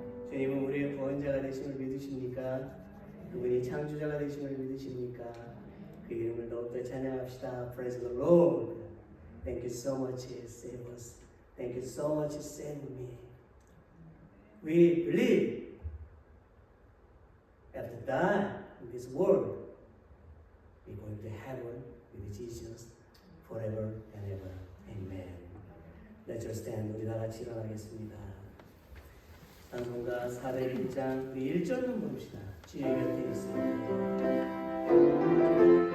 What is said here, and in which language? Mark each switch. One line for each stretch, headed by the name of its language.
Korean: 주님은 우리의 구원자가 되심을 믿으십니까? 그분이 창조자가 되심을 믿으십니까? 그 이름을 더욱더 찬양합시다.
English: Praise the Lord. Thank you so much, save us. Thank you so much, save me. We believe after dying in this world, we're going to heaven with Jesus forever and ever. Amen. Let's just stand.
Korean: 우리 다 같이 일어나겠습니다. 찬송가 401장 우리 1절 좀 봅시다. 주의 곁에 있습니다.